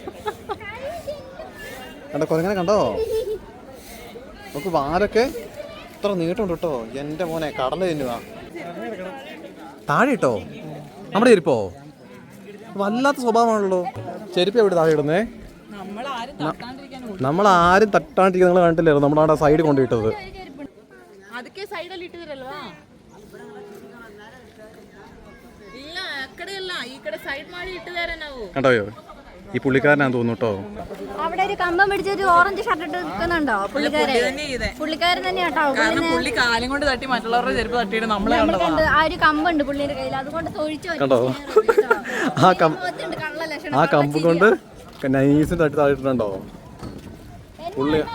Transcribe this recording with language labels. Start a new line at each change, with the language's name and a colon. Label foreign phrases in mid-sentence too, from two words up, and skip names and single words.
Malayalam: കണ്ടോ കുരങ്ങനെ കണ്ടോ? നമുക്ക് വാലൊക്കെ ഇത്ര നീട്ടുണ്ട് കേട്ടോ. എൻ്റെ മോനെ കടല തിന്നുവാ. താഴെ ഇട്ടോ നമ്മുടെ ചെരുപ്പോ? വല്ലാത്ത സ്വഭാവമാണല്ലോ. ചെരുപ്പ് എവിടെ താഴെ ഇടുന്നേ? നമ്മളാരും തട്ടാണ്ടിരിക്കുന്ന നിങ്ങൾ കണ്ടില്ലായിരുന്നു. നമ്മളവിടെ സൈഡ് കൊണ്ടുപോയിട്ടത്.
Kannada: ಅದಕ್ಕೆ ಸೈಡಲ್ಲಿ ಇಟ್ಟಿದ್ರಲ್ವಾ? ಇಲ್ಲ ಆ ಕಡೆ ಅಲ್ಲ, ಈ ಕಡೆ ಸೈಡ್ ಮಾಡಿ ಇಟ್ಟಿದ್ದಾರೆ ನಾವು.
Malayalam: കണ്ടോയോ? ഈ പുള്ളിക്കാരനാന്ന് തോന്നുന്നു കേട്ടോ. അവിടെ ഒരു കമ്പം പിടിച്ചൊരു ഓറഞ്ച് ഷർട്ട് ഇട്ട് നിൽക്കുന്നുണ്ടോ പുള്ളിക്കാരൻ? പുള്ളിക്കാരൻ തന്നെ കേട്ടോ. പുള്ളി കാലും കൊണ്ട് തട്ടി മറ്റുള്ളവരുടെ ചെരുപ്പ് തട്ടിയിട്ട് നമ്മളെ കണ്ട് ആ ഒരു കമ്പുണ്ട് പുള്ളിയുടെ കയ്യിൽ, അതുകൊണ്ട് തൊഴിച്ചു കണ്ടോ? ആ കമ്പ് കൊണ്ട് നൈസിന് തട്ടി താഴ്ത്തിട്ടുണ്ടോ പുള്ളി?